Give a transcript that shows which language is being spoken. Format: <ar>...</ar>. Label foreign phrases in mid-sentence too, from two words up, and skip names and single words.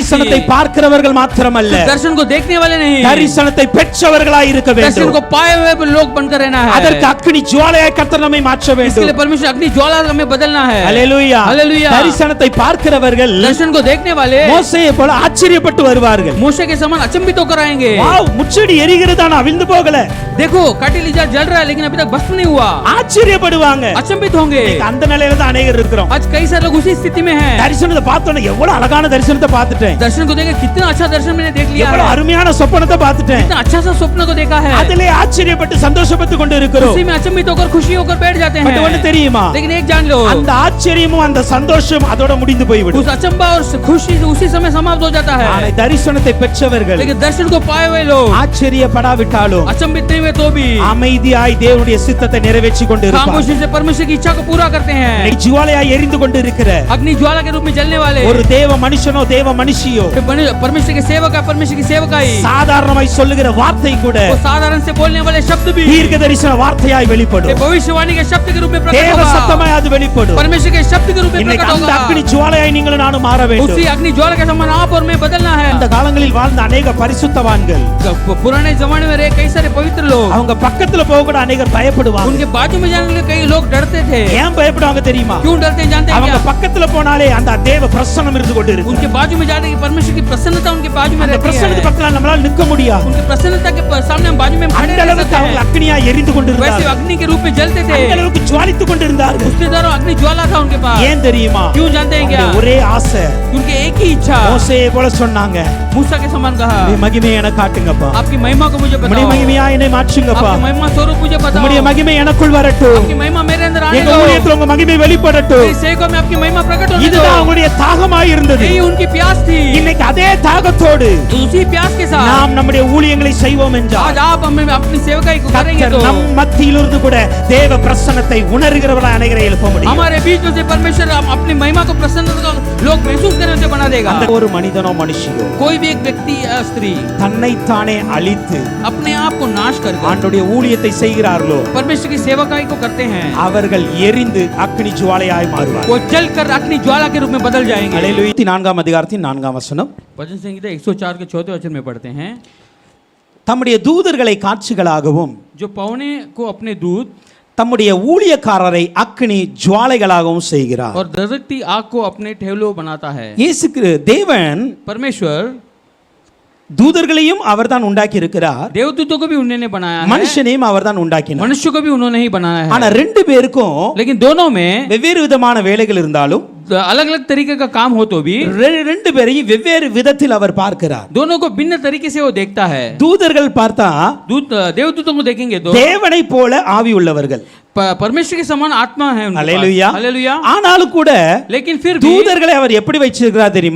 <ta>தரிசனத்தை பார்க்கிறவர்கள் மாத்திரமல்ல,</ta> <hi>दर्शन को देखने वाले नहीं,</hi> <ta>தரிசனத்தை பெற்றவர்களாய் இருக்க வேண்டும்.</ta> <hi>दर्शन को पाए हुए लोग बनकर रहना है.</hi> <ta>அதற்கு அக்கினி ஜுவாலையாய் கர்த்தர் நம்மை மாற்ற</ta> <hi>इसके</hi> <ta>வேண்டும்.</ta> <hi>लिए परमेश्वर अग्नि ज्वाला हमें बदलना है.</hi> <ta>ஹல்லேலூயா.</ta> <hi>हालेलुया.</hi> <ta>தரிசனத்தை பார்க்கிறவர்கள்</ta> <hi>दर्शन को देखने वाले</hi> <ta>மோசேயை போல ஆச்சரியப்பட்டு வருவார்கள்.</ta> <hi>मूसा के समान अचंभित होकर आएंगे.</hi> <ta>வாவ், முச்செடி எரிகிறதா, நான் அவிழ்ந்து போகல.</ta> <hi>देखो कटीली जात जल रहा है लेकिन अभी तक भस्म नहीं हुआ.</hi> <ta>ஆச்சரியப்படுவாங்க.</ta> <hi>अचंभित होंगे.</hi> <ta>அந்த நிலையில தான் अनेகர் இருக்கிறோம்.</ta> <hi>आज कई सारे लोग उसी स्थिति में हैं.</hi> <ta>தரிசனத்தை பார்த்தோன்னே எவ்வளவு அழகான தரிசனத்தை பார்த்துட்டேன்,</ta> <hi>दर्शन को देखे कितना अच्छा दर्शन मैंने देख लिया</hi> <ta>எவ்வளவு</ta> <hi>है,</hi> <ta>அருமையான சொப்பனத்தை பார்த்துட்டேன்,</ta> <hi>कितना अच्छा सा स्वप्न को देखा है.</hi> <ta>அதிலே ஆச்சரியப்பட்டு சந்தோஷப்பட்டு கொண்டு இருக்கிறோம்.</ta> <hi>उसी में अचंभित होकर खुशी होकर बैठ जाते</hi> <ta>பட் ஒன்னு</ta> <hi>हैं.</hi> <ta>தெரியுமா,</ta> <hi>लेकिन एक जान लो,</hi> <ta>அந்த ஆச்சரியமும் அந்த சந்தோஷம் அதோட முடிந்து போய்விடும்.</ta> <hi>उस अचंबा और खुशी उसी समय समाप्त हो जाता है.</hi> <ta>ஆனா தரிசனத்தை பெற்றவர்கள்</ta> <hi>लेकिन दर्शन को पाए हुए लोग</hi> <ta>ஆச்சரியப்படாவிட்டாலும்</ta> <hi>अचंभित नहीं हुए तो भी</hi> <ta>அமைதியாய் தேவனுடைய சித்தத்தை நிறைவேற்றி கொண்டு இருப்பார்.</ta> <hi>खामोशी से परमेश्वर की इच्छा को पूरा करते हैं.</hi> <ta>ஜுவாலையாய் எரிந்து கொண்டு இருக்கிற</ta> <hi>अग्नि ज्वाला के रूप में जलने वाले</hi> <ta>ஒரு தேவ மனுஷனோ தேவ மனுஷியோ</ta> <hi>परमेश्वर के सेवक है, परमेश्वर की सेवकाई,</hi> <ta>சாதாரணமாய் சொல்லுகிற வார்த்தை கூட</ta> <hi>वो साधारण से बोलने वाले शब्द भी</hi> <ta>தீர்க்க தரிசன வார்த்தையாய் வெளிப்படும்.</ta> <hi>भविष्यवाणी के शब्द के रूप में प्रकट</hi> <ta>தேவ</ta> <hi>होगा.</hi> <ta>சத்தமாய் அது வெளிப்படும்.</ta> <hi>परमेश्वर के शब्द के रूप में</hi> <ta>இன்னைக்கு</ta> <hi>प्रकट</hi> <ta>அந்த</ta> <hi>होगा.</hi> <ta>அக்னி ஜுவாலையாய் நீங்களும் நானும் மாற வேண்டும்.</ta> <hi>उसी अग्नि ज्वाला के समान आप और मैं बदलना है.</hi> <ta>அந்த காலங்களில் வாழ்ந்த अनेக பரிசுத்தவான்கள்,</ta> <hi>पुराने जमाने में रहे कई सारे पवित्र लोग,</hi> <ta>அவங்க பக்கத்துல போக கூட अनेகர் பயப்படுவாங்க.</ta> <hi>उनके बाजू में जाने के लिए कई लोग डरते थे.</hi> <ta>ஏன் பயப்படுவாங்க தெரியுமா?</ta> <hi>क्यों डरते हैं जानते हैं</hi> <ta>அவங்க</ta> <hi>क्या?</hi> <ta>பக்கத்துல போனாலே அந்த தேவ பிரசன்னம் இருந்து கொண்டு இருக்கு.</ta> <hi>उनके बाजू में जाने की परमेश्वर की प्रसन्नता उनके बाजू में</hi> <ta>அந்த</ta> <hi>रहती</hi> <ta>பிரசன்னத்து</ta> <hi>है.</hi> <ta>பக்கத்துல நம்மளால நிக்க முடியாது.</ta> <hi>उनकी प्रसन्नता के सामने हम बाजू में खड़े</hi> <ta>அந்த</ta> <hi>रह</hi> <ta>அளவுக்கு</ta> <hi>सकते</hi> <ta>அவங்க</ta> <hi>हैं.</hi> <ta>அக்னியாய் எரிந்து கொண்டு</ta> <hi>वैसे</hi> <ta>இருந்தார்கள்.</ta> <hi>अग्नि के रूप में जलते थे.</hi> <ta>அந்த அளவுக்கு ஜுவாலித்து கொண்டு இருந்தார்கள்.</ta> <hi>उसके द्वारा अग्नि ज्वाला था उनके पास.</hi> <ta>ஏன் தெரியுமா?</ta> <hi>क्यों जानते हैं क्या?</hi> <ta>அவங்களுடைய ஒரே ஆசை,</ta> <hi>उनके एक ही इच्छा,</hi> <ta>மோசேயை போல சொன்னாங்க,</ta> <hi>मूसा के समान कहा,</hi> <ta>உம்முடைய மகிமையை எனக்கு காட்டுங்கப்பா,</ta> <hi>आपकी महिमा को मुझे</hi> <ta>உம்முடைய</ta> <hi>बताओ,</hi> <ta>மகிமையா என்னை மாற்றுங்கப்பா,</ta> <hi>आपकी महिमा स्वरूप मुझे बताओ,</hi> <ta>உம்முடைய மகிமை எனக்குள் வரட்டும்,</ta> <hi>आपकी महिमा मेरे अंदर आने</hi> <ta>எங்க</ta> <hi>दो,</hi> <ta>ஊழியத்துல உங்க மகிமை வெளிப்படட்டும்.</ta> <hi>इस सेवकों में आपकी महिमा प्रकट होने दो.</hi> <ta>இதுதான் அவங்களுடைய தாகமாய் இருந்தது.</ta> <hi>यही उनकी प्यास थी.</hi> <ta>இன்னைக்கு அதே தாகத்தோடு</ta> <hi>उसी प्यास के साथ</hi> <ta>நாம் நம்முடைய ஊழியங்களை செய்வோம்</ta> <hi>आज</hi> <ta>என்றால்</ta> <hi>आप हमें अपनी सेवकाई को करेंगे</hi> <ta>கர்த்தர்</ta> <hi>तो</hi> <ta>நம் மத்தியிலிருந்து கூட தேவ பிரசன்னத்தை உணர்கிறவராய் அநேகரை எழுப்ப முடியும்.</ta> <hi>हमारे बीच में से परमेश्वर अपनी महिमा को प्रसन्नता को लोग महसूस करने से बना देगा.</hi> <ta>அந்த ஒரு மனிதனோ மனுஷியோ</ta> <hi>कोई भी एक व्यक्ति या स्त्री</hi> <ta>தன்னைத்தானே அழித்து</ta> <hi>अपने आप को नाश कर</hi> <ta>ஆண்டவருடைய ஊழியத்தை செய்கிறார்களோ</ta> <hi>परमेश्वर की सेवकाई को करते हैं,</hi> <ta>அவர்கள் எரிந்து அக்னி ஜுவாலையாய் மாறுவார்கள்.</ta> <hi>वो जलकर अग्नि ज्वाला के रूप में बदल जाएंगे.</hi> <ta>ஹல்லேலூயா. 4ஆம் அதிகாரத்தின் 4ஆம் வசனம்,</ta> <hi>भजन संहिता 104 के 4 वचन में पढ़ते हैं,</hi> <ta>தம்முடைய தூதர்களை காட்சிகளாகவும்</ta> <hi>जो पौने को अपने दूत</hi> <ta>தம்முடைய ஊழியக்காரரை அக்னி ஜுவாலைகளாகவும் செய்கிறார்.</ta> <hi>और दरकती आग को अपने ठेवलो बनाता है.</hi> <ta>இயேசு தேவன்</ta> <hi>परमेश्वर</hi> <ta>தூதர்களையும் அவர்தான் உண்டாக்கி இருக்கிறார்,</ta> <hi>देवदूतों को भी उन्होंने बनाया है,</hi> <ta>மனுஷனையும் அவர்தான் உண்டாக்கினார்.</ta> <hi>मनुष्य को भी उन्होंने ही बनाया है.</hi> <ta>ஆனா ரெண்டு பேருக்கும்</ta> <hi>लेकिन दोनों में</hi> <ta>வெவ்வேறு விதமான வேலைகள் இருந்தாலும்</ta> <hi>अलग अलग तरीके का काम हो तो भी</hi> <ta>ரெண்டு பேரையும் வெவ்வேறு விதத்தில் அவர் பார்க்கிறார்.</ta> <hi>दोनों को भिन्न तरीके से वो देखता है.</hi> <ta>தூதர்கள் பார்த்தா</ta> <hi>देवदूतों को देखेंगे तो</hi> <ta>தேவனை போல ஆவி உள்ளவர்கள்,</ta> <hi>परमेश्वर के समान आत्मा है उनके हालेलुया. पास. हालेलुया.</hi> <ta>ஆனாலும் கூட</ta> <hi>लेकिन फिर भी</hi> <ta>தூதர்களை அவர் எப்படி வச்சிருக்கிறார் தெரியுமா?</ta>